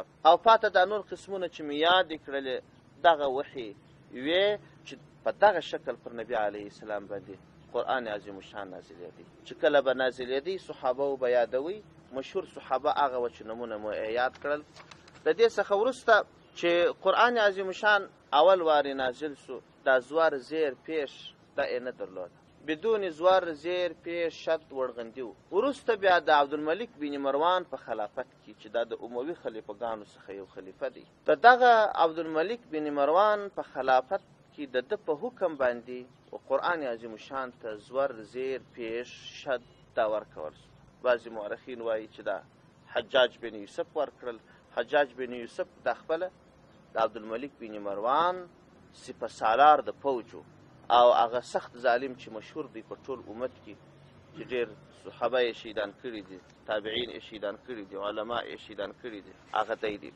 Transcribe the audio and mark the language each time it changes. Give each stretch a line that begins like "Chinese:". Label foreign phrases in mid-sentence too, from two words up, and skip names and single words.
Pashto: او پاته دا نور قسمونه چې مې یاد کړلې دغه وحي وی چې په دغه شکل پر نبي
Arabic: علیه السلام
Pashto: باندې قرآن عظیم الشان نازلېدی. چې کله به نازلېدی صحابه به یادوي مشهور صحابه هغه و چې نمونه مو یاد کړل. د دې څخه وروسته چې قرآن عظیم الشان اول وارې نازل سو دا زوار زیر پیش دا یې نه درلود بدون زوار زیر پیش شد ورغندي و. وروسته بیا د عبدالملک بن مروان په خلافت کې چې دا د اموي خلیفګانو څخه یو خلیفه دی د دغه عبدالملک بن مروان په خلافت کې د ده په حکم باندې و قرآن عظیم الشان ته زور زیر پیش شد دا ورکول سو. بعضې مورخین وایي چې دا حجاج بن یوسف ورکړل. حجاج بن یوسف دا خپله د عبدالملک بن مروان سپه سالار د فوجو او هغه سخت ظالم چې مشهور دی په ټول امت کې چې ډېر صحابه یې شهیدان کړي دي تابعین یې شهیدان کړي دي علما یې شهیدان کړي دي هغه دی دي.